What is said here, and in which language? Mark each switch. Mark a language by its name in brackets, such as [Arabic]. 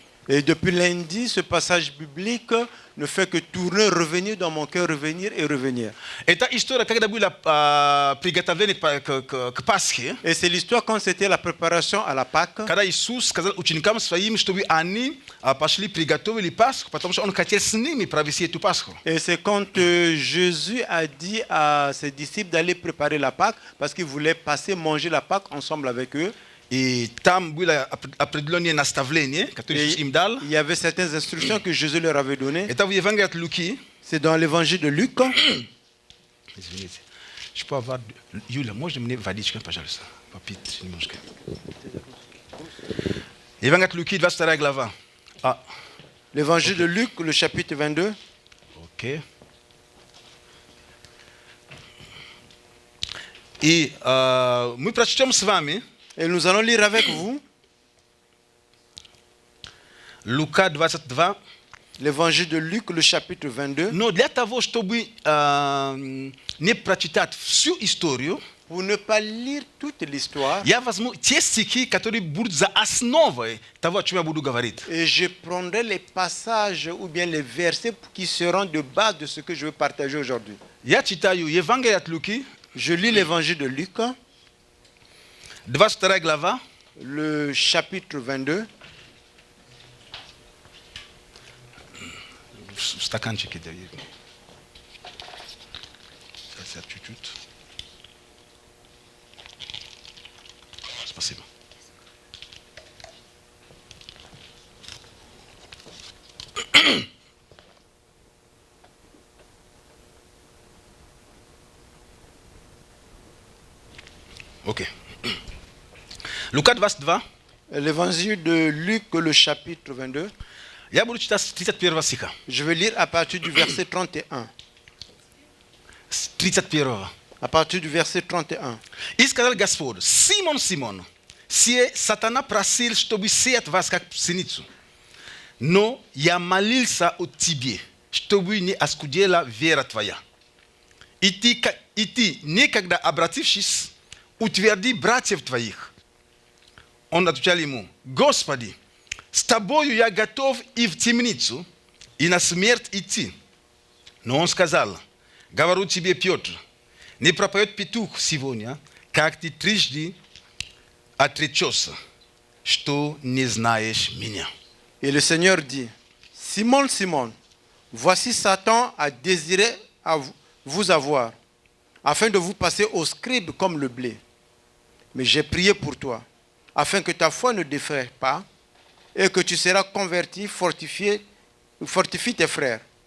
[French] Et depuis lundi, ce passage biblique ne fait que tourner, revenir dans mon cœur, revenir et revenir. [Russian] Это история, когда было приготовление к Пасхе, [French] Et c'est l'histoire quand c'était la préparation à la Pâque. [Russian] когда Иисус сказал ученикам своим, чтобы они пошли приготовили Пасху, потому что Он хотел с ними провести эту Пасху. [French] Et c'est quand Jésus a dit à ses disciples d'aller préparer la Pâque parce qu'il voulait passer manger la Pâque ensemble avec eux. [Russian] И там было определенное наставление, которое Иисус им дал. [French] Il y avait certaines instructions que Jésus leur avait données. [Russian] Это в Евангелии от Луки. [French] C'est dans l'évangile de Luc. [Russian] Извините. [French] Je peux avoir... [Russian] Юля, можно мне водичка, пожалуйста? Попить немножко. Евангелие от Луки, 22 глава. [French] L'évangile de Luc, le chapitre 22. [Russian] Окей. И мы прочтем с вами [French] Et nous allons lire avec vous [Russian] Лука 22. [French] l'évangile de Luc, le chapitre 22. [Russian] Но для того, чтобы не прочитать всю историю, [French] pour ne pas lire toute l'histoire. [Russian] Я возьму те стихи, которые будут за основой того, о чем я буду говорить. [French] Et je prendrai les passages ou bien les versets qui seront de base de ce que je veux partager aujourd'hui. [Russian] Я читаю Евангелие от Луки, [French] Je lis l'évangile de Luc, [Russian] 22 глава, [French] le chapitre 22. [Russian] в стаканчике. Сейчас чуть-чуть. Спасибо. Ok. Лука 22. [French] L'évangile de Luc, le chapitre 22. [Russian] Я буду читать с 31 стиха. [French] Je vais lire à partir du verset 31. [Russian] С 31. [French] À partir du verset 31. [Russian] И сказал Господь: Симон, Симон, сие сатана просил, чтобы сеять вас как пшеницу. Но я молился о тебе, чтобы не оскудела вера твоя. И ты, некогда обратившись, утверди братьев твоих. Он отвечал ему: Господи, с тобою я готов и в темницу, и на смерть идти. Но он сказал: говорю тебе, Петр, не пропоет петух сегодня, как ты трижды отречешься, что не знаешь меня. [French] Et le Seigneur dit, Simon, Simon, voici Satan a désiré vous avoir, afin de vous passer au scribe comme le blé. Mais j'ai prié pour toi, afin que ta foi ne défaille pas, et que tu seras converti, fortifie tes frères.